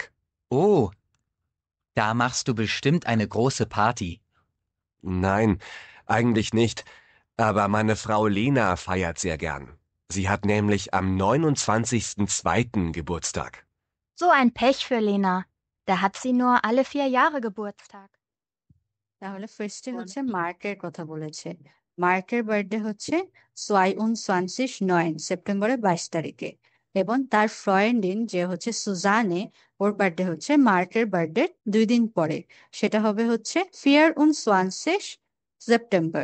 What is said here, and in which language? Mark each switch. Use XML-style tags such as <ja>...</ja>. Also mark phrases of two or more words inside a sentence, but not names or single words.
<de>Oh, da machst du bestimmt eine große Party. Nein, eigentlich nicht. Aber meine Frau Lena feiert sehr gern. Sie hat nämlich am 29.02. Geburtstag. So ein Pech für Lena. Da hat sie nur alle 4 Jahre Geburtstag.</de> <bn>তাহলে ফার্স্টে হচ্ছে মার্কের কথা বলেছে। মার্কের বার্থডে হচ্ছে 22/9 সেপ্টেম্বরের 22 তারিখে, এবং তার ফ্রেন্ডিন যে হচ্ছে সুজানে, ওর বার্থডে হচ্ছে মার্কের বার্থডে 2 দিন পরে, সেটা হবে হচ্ছে 24 সেপ্টেম্বর।</bn>